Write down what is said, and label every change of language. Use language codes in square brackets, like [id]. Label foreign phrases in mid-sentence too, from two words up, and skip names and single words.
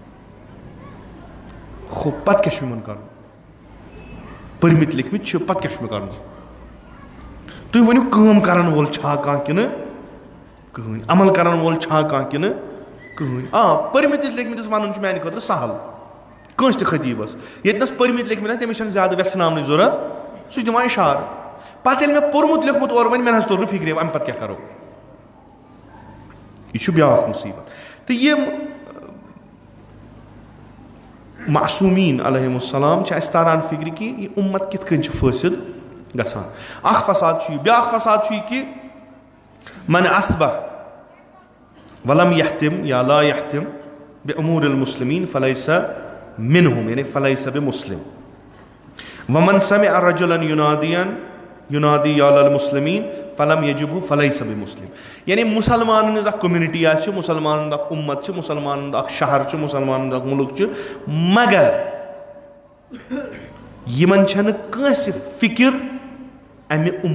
[ks] ہُہ پتہٕ کیٛاہ چھُ یِمن کرُن پٔرمٕتۍ لیکھمٕتۍ چھِ پتہٕ کیٛاہ چھُ مےٚ کرُن تُہۍ ؤنِو کٲم کرن وول چھا کانٛہہ کِنہٕ کٕہٕنۍ عمل کرن وول چھا کانٛہہ کِنہٕ کٕہٕنۍ پٔرمٕتِس لیکھمٕتِس ونُن چھُ میانہِ خٲطرٕ سہل کٲنٛسہِ تہِ خطیبس ییٚتنس پٔرمٕتۍ لیکھمٕتۍ تٔمِس چھنہٕ زیادٕ ویژھناونٕچ ضروٗرت سُہ چھُ دِوان اِشارٕ پتہٕ ییٚلہِ مےٚ پوٚرمُت لیوٗکھمُت اورٕ وۄنۍ مےٚ نہ حظ توٚر نہٕ فِکرِ امہِ پتہٕ کیٛاہ کرو یہِ چھُ بیٛاکھ مُصیبت تہٕ یِم معصوٗمیٖن [ar] علیہم السلام [ks] چھِ اَسہِ تاران فِکرِ کہِ یہِ اُمت کِتھ کٔنۍ چھِ فٲصِد گژھان اکھ فساد چھُ یہِ بیٛاکھ فساد چھُ یہِ کہِ [ar] من اصبح ولم یحتم یا لا یحتم بأمور المسلمین فلیس منہم [ks] یعنی [ar] فلیس بمسلم ومن سمع رجلا ینادی یا للمسلمین فلم یجبہ فلیس بمسلم [ks] یعنی مُسلمانن ہٕنٛز اکھ کوٚمنٹی چھِ مُسلمانن ہُنٛد اکھ اُمت چھِ مُسلمانن ہُنٛد اکھ شہر چھُ مُسلمانن ہُنٛد اکھ مُلک چھُ مگر یِمن چھنہٕ کٲنٛسہِ فِکر امہِ